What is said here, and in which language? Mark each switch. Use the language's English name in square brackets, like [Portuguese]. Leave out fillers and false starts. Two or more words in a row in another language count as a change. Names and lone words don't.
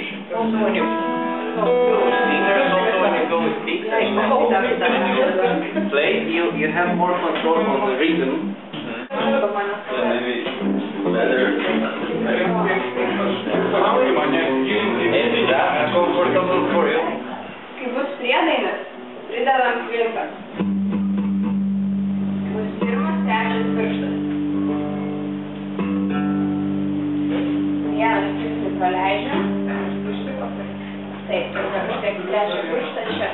[English] Also when you go with fingers, also when you go with picks, play, you have more control on the rhythm. Maybe better. Is that comfortable for you? [Lithuanian] Kai bus priedainis, pridedam kvinką. Bus pirmas, trečias pirštas. Vienas pirštas praleidžiam. Taip, tada kažkiek trečią pirštą čia.